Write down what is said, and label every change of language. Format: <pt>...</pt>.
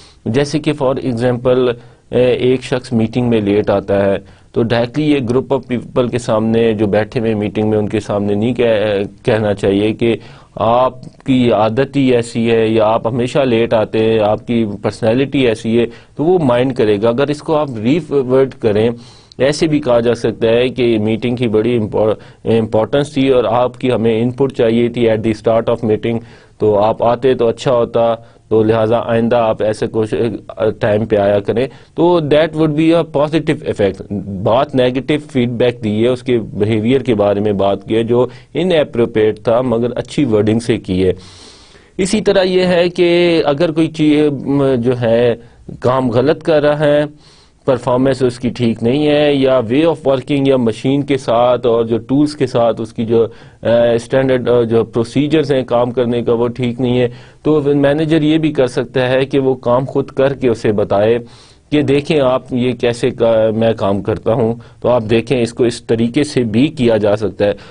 <ur>جیسے کہ</ur> <en>for example</en> <ur>ایک شخص میٹنگ میں لیٹ آتا ہے, تو ڈائریکٹلی یہ</ur> <en>group of people</en> <ur>کے سامنے جو بیٹھے ہوئے میٹنگ میں ان کے سامنے نہیں کہنا چاہیے کہ آپ کی عادت ہی ایسی ہے یا آپ ہمیشہ لیٹ آتے ہیں, آپ کی پرسنالٹی ایسی ہے. تو وہ مائنڈ کرے گا. اگر اس کو آپ ریورٹ کریں, ایسے بھی کہا جا سکتا ہے کہ میٹنگ کی بڑی امپورٹنس تھی اور آپ کی ہمیں ان پٹ چاہیے تھی</ur> <en>at the start of meeting,</en> <ur>تو آپ آتے تو اچھا ہوتا, تو لہٰذا آئندہ آپ ایسے ٹائم پہ آیا کریں. تو</ur> <en>That would be a positive effect.</en> <ur>بات نیگیٹو فیڈ بیک دی ہے, اس کے بیہیویئر کے بارے میں بات کی ہے جو ان اپروپریٹ تھا مگر اچھی ورڈنگ سے کی ہے. اسی طرح یہ ہے کہ اگر کوئی چیز جو ہے کام غلط کر رہا ہے, پرفارمنس اس کی ٹھیک نہیں ہے, یا</ur> <en>way of working</en> <ur>یا مشین کے ساتھ اور جو ٹولز کے ساتھ اس کی جو اسٹینڈرڈ جو پروسیجرز ہیں کام کرنے کا وہ ٹھیک نہیں ہے, تو مینیجر یہ بھی کر سکتا ہے کہ وہ کام خود کر کے اسے بتائے کہ دیکھیں آپ یہ کیسے میں کام کرتا ہوں, تو آپ دیکھیں اس کو اس طریقے سے بھی کیا جا سکتا ہے.</ur>